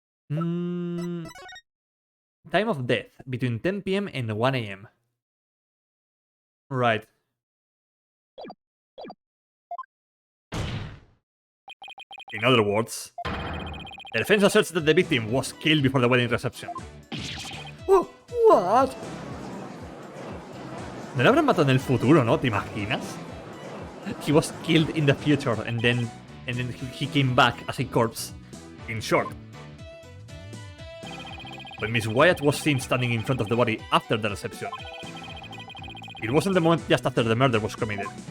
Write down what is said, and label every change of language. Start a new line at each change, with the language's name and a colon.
English: Time of death, between 10 PM and 1 AM. Right. In other words, the defense asserts that the victim was killed before the wedding reception. What?
Spanish: No le habrán matado en el futuro, ¿no? ¿Te imaginas?
English: He was killed in the future and then he came back as a corpse. In short, when Miss Wyatt was seen standing in front of the body after the reception, it wasn't the moment just after the murder was committed.